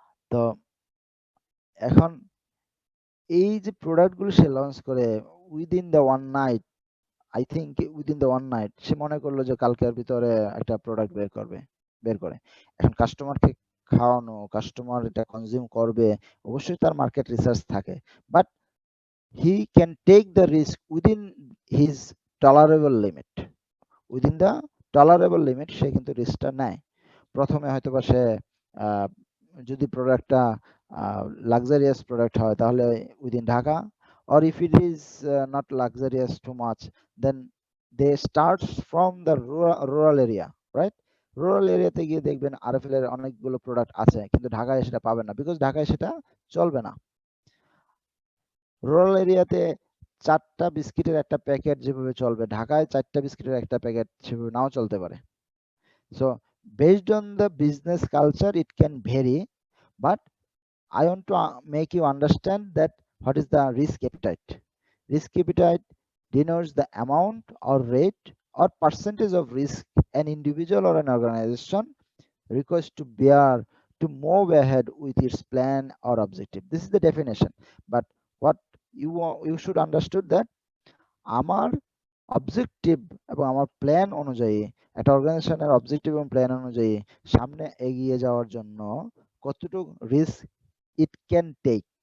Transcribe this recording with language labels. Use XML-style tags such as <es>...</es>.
<bn>তো এখন এই যে প্রোডাক্টগুলো সে লঞ্চ করে</bn> <en>within the one night,</en> <bn>I think within the one night সে মনে করলো যে কালকের ভিতরে একটা প্রোডাক্ট বের করে। এখন কাস্টমারকে খাওয়ানো, কাস্টমার এটা কনজিউম করবে, অবশ্যই তার মার্কেট রিসার্চ থাকে,</bn> <en>But he can take the risk within his tolerable limit. Within the tolerable limit</en> <bn>সে কিন্তু রিস্কটা নেয়। প্রথমে হয়তোবা সে যদি প্রোডাক্টটা লাক্সারিয়াস প্রোডাক্ট হয় তাহলে</bn> <en>Within Dhaka, or if it is not luxurious too much, then they start from the rural area, right?</en> <bn>Rural এরিয়াতে গিয়ে দেখবেন আরএফএল এর অনেকগুলো প্রোডাক্ট আছে, কিন্তু ঢাকায় সেটা পাবেন না, বিকজ ঢাকায় সেটা চলবে না। রুরাল এরিয়াতে 4টা বিস্কিটের একটা প্যাকেট যেভাবে চলবে, ঢাকায় 4টা বিস্কিটের একটা প্যাকেট সেভাবে নাও চলতে পারে।</bn> <en>So based on the business culture it can vary, but I want to make you understand that what is the risk appetite. Risk appetite denotes the amount or rate or percentage of risk an individual or an organization requires to bear to move ahead with its plan or objective. This is the definition, but what you should understood that</en> <bn>আমার objective এবং আমার plan অনুযায়ী, একটা অর্গানাইজেশনের objective এবং plan অনুযায়ী সামনে এগিয়ে যাওয়ার জন্য কতটুকু রিস্ক</bn> <en>It can take.</en>